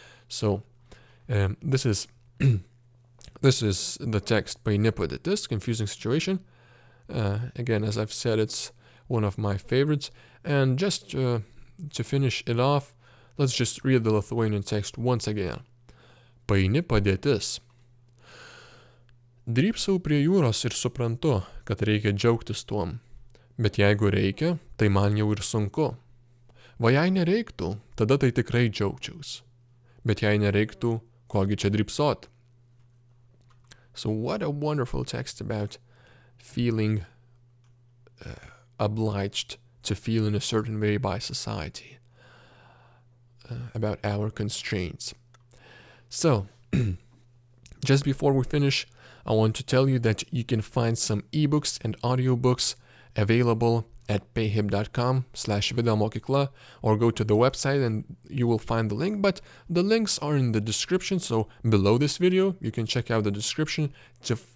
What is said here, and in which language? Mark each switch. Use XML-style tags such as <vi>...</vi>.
<en>So, this is the text by Nipadėtis, confusing situation. Again, as I've said, it's one of my favorites. And just to finish it off, let's just read the Lithuanian text once again.</en> <lt>Paini padėtis. Drybsau prie jūros ir suprantu, kad reikia džiaugtis tuom. Bet jeigu reikia, tai man jau ir sunku. Va jei nereiktų, tada tai tikrai džiaugčiaus. Bet jei nereiktų, kogi čia drybsot?</lt> <en>So what a wonderful text about feeling obliged to feel in a certain way by society. About our constraints. So, just before we finish, I want to tell you that you can find some ebooks and audiobooks available at payhip.com/videomokykla, or go to the website and you will find the link, but the links are in the description, so below this video you can check out the description to</en>